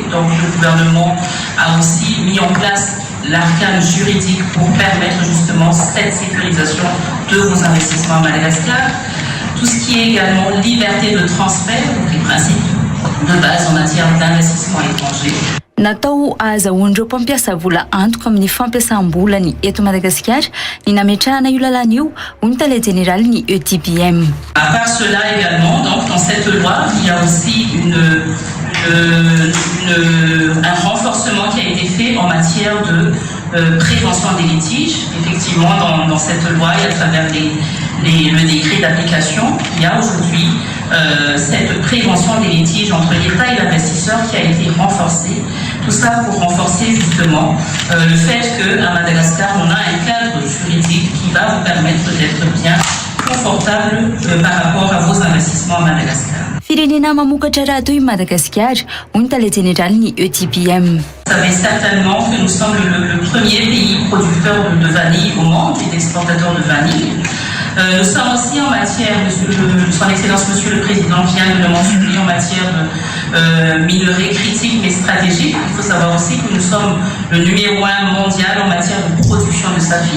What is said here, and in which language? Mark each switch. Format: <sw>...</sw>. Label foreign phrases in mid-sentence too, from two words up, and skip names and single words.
<fr>Donc le gouvernement a aussi mis en place l'arcane juridique pour permettre justement cette sécurisation de vos investissements à Madagascar. Tout ce qui est également liberté de transfert, donc les principes de base en matière d'investissement étranger.</fr> <mg>Natao ahazahoan'ireo mpampiasa vola antoka amin'ny fampiasam-bola ny eto Madagasikara ny nametrahana io lalana io hoy ny tale général ny EDBM.</mg> <fr>À part cela également, donc dans cette loi, il y a aussi un renforcement qui a été fait en matière de prévention des litiges. Effectivement, dans cette loi et à travers le décret d'application, il y a aujourd'hui cette prévention des litiges entre l'État et l'investisseur qui a été renforcée. Tout ça pour renforcer justement le fait qu'à Madagascar, on a un cadre juridique qui va vous permettre d'être bien confortable par rapport à vos investissements à Madagascar.</fr> <mg>Firenena mamokatra raha toy Madagascar, hoy ny tale général ny ETPM.</mg> <fr>Vous savez certainement que nous sommes le premier pays producteur de vanille au monde et d'exportateur de vanille. Nous sommes aussi en matière, son Excellence Monsieur le Président vient de le mentionner, en matière de minerais critiques mais stratégiques. Il faut savoir aussi que nous sommes le numéro 1 mondial en matière de production de saphir.</fr>